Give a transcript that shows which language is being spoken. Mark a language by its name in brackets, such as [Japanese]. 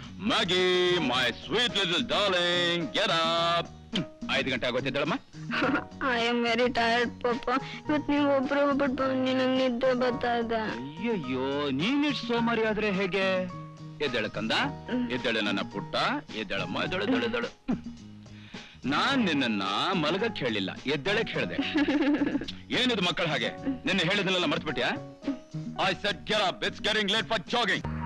[English] Maggie, my sweet little darling, get up. [Kannada] 5 ಗಂಟೆ ಆಗೋತಿದ್ದಳಮ್ಮ. [English] I am very tired ಪಾಪ. [Kannada] ಇವತ್ತು ನೀವು ಒಬ್ರು ಬಿಟ್ಟು ನಂಗೆ ನಿದ್ದೆ ಬರ್ತಾ ಇದೆ. ಅಯ್ಯಯ್ಯೋ, ನೀನಿಷ್ಟು ಸೋಮಾರಿ ಆದ್ರೆ ಹೇಗೆ? ಎದ್ದೇಳು ಕಂದ, ಎದ್ದೇಳು ನನ್ನ ಪುಟ್ಟ, ಎದ್ದೇಳಮ್ಮ, ಎದ್ದೇಳು. ನಾನ್ ನಿನ್ನ ಮಲಗಕ್ಕೆ ಹೇಳಿಲ್ಲ, ಎದ್ದೇಳಕ್ ಹೇಳ್ದೆ. ಏನಿದು ಮಕ್ಕಳ ಹಾಗೆ? ನಿನ್ನೆ ಹೇಳಿದ್ನೆಲ್ಲ ಮರ್ತು ಬಿಟ್ಯಾ? [English] I said get up, it's getting late for jogging.